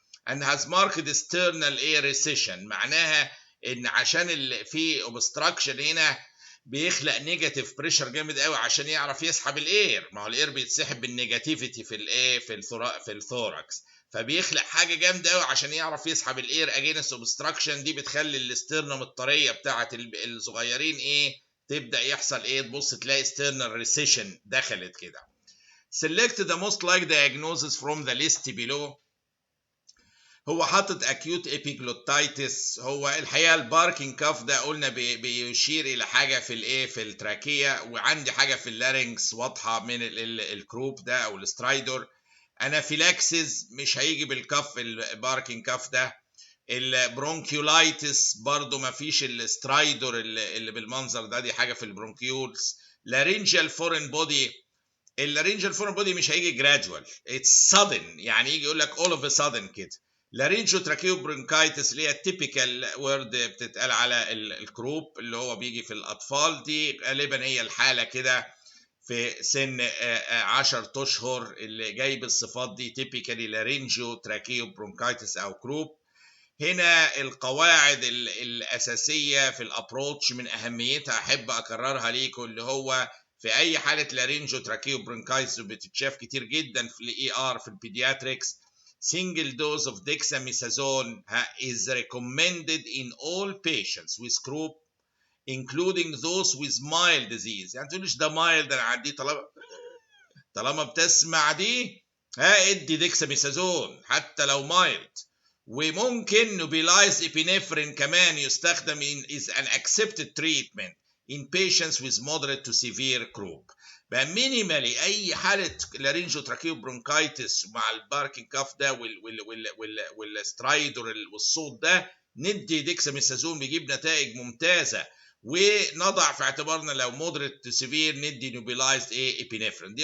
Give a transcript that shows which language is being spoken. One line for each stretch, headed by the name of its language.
English: and has marked external air recession،
Arabic: معناها ان عشان في obstruction هنا بيخلق نيجاتيف بريشر جامد قوي عشان يعرف يسحب الاير، ما هو الاير بيتسحب بالنيجاتيفيتي في الايه في الثوركس، فبيخلق حاجه جامده قوي عشان يعرف يسحب الاير اجينست اوبستراكشن. دي بتخلي الاسترنم الطريه بتاعه الصغيرين ايه تبدا يحصل ايه، تبص تلاقي external recession دخلت كده.
English: select the most likely diagnosis from the list below.
Arabic: هو حاطط acute epiglottitis. هو الحقيقه الباركينج كاف ده قلنا بيشير الى حاجه في الايه في التراكيه، وعندي حاجه في اللارynx واضحه من الكروب ده او السترايدر. انافيلاكسيس مش هيجي بالكف الباركينج كاف ده. البرونكيولايتس برضو ما فيش السترايدر اللي بالمنظر ده، دي حاجه في البرونكيولز. لارينجال فورين بودي، اللارينجال فورين بودي مش هيجي جرادوال،
English: it's sudden,
Arabic: يعني يجي يقول لك اول اوف سادن كده. لارينجو تراكيو برونكايتس اللي هي التيبيكال وورد بتتقال على الكروب اللي هو بيجي في الاطفال، دي غالبا هي الحاله كده في سن 10 اشهر اللي جاي بالصفات دي تيبيكالي لارينجو تراكيو برونكايتس او كروب. هنا القواعد الاساسيه في الابروتش من اهميتها احب اكررها ليكم، اللي هو في اي حاله لارينجو تراكيو برونكايتس بتتشاف كتير جدا في الاي ار في البيدياتريكس.
English: single dose of dexamethasone is recommended in all patients with croup including those with mild disease.
Arabic: يعني تقولش ده mild انا عندي، طالما بتسمع دي ادي ديكساميثازون حتى لو mild. وممكن نوبيلايز ابينفرين كمان يستخدم
English: is an accepted treatment in patients with moderate to severe croup.
Arabic: بقى مينيمالي اي حاله لارينجو تراكيو برونكايتس مع الباركينج كاف ده والسترايدر والصوت ده ندي ديكساميثازون بيجيب نتائج ممتازه، ونضع في اعتبارنا لو مودريت تو سيفير ندي نوبيلايزد ايه ابينفرين.